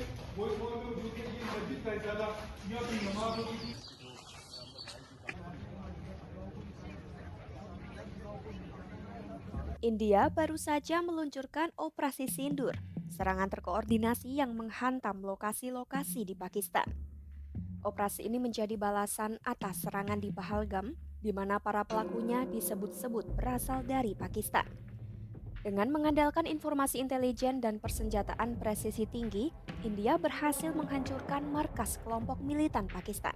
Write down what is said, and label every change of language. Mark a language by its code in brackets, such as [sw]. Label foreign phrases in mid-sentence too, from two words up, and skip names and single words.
[hi] वो इस वक्त जो कि ये मस्जिद का हिस्सा था, यहाँ पे नमाज होती थी। [id] India baru saja meluncurkan Operasi Sindur, serangan terkoordinasi yang menghantam lokasi-lokasi di Pakistan. Operasi ini menjadi balasan atas serangan di Pahalgam, di mana para pelakunya disebut-sebut berasal dari Pakistan. Dengan mengandalkan informasi intelijen dan persenjataan presisi tinggi, India berhasil menghancurkan markas kelompok militan Pakistan.